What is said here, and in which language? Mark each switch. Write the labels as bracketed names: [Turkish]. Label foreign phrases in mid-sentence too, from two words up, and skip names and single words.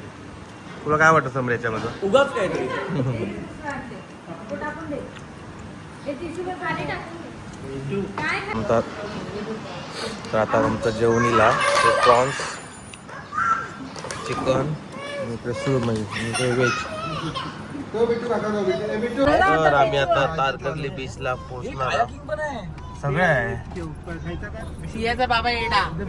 [Marathi] तुला काय वाटतं समोर याच्यामध्ये? उगाच काहीतरी. म्हणतात. तर आता आमचं जेवणीला प्रॉन्स, चिकन आणि इकडे सुरमई आणि इकडे व्हेज. तो बिट्टू काका, तो बिट्टू. ए, बिट्टू. तर आम्ही आता तारकर्ली बीचला पोहोचणार आहोत. सगळे आहे. सियाचा बाबा येडा.